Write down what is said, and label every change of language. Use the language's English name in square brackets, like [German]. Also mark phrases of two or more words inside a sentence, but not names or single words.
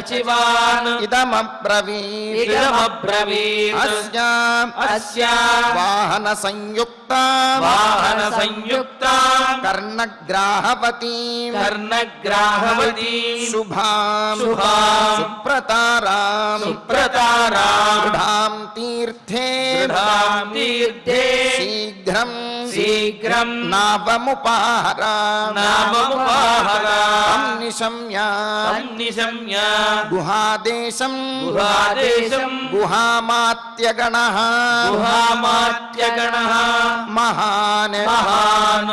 [Sanskrit] इदमब्रवीत् अस्य वाहन संयुक्ता कर्णग्राहवती शुभां सुप्रतारां दृढां तीर्थे शीघ्रं శీఘ్రం నావముపాహర నామముపాహర సంనిశమ్య సంనిశమ్య గుహాదేశం గుహాదేశం గుహామాత్యగణః గుహామాత్యగణః మహాన్ మహాన్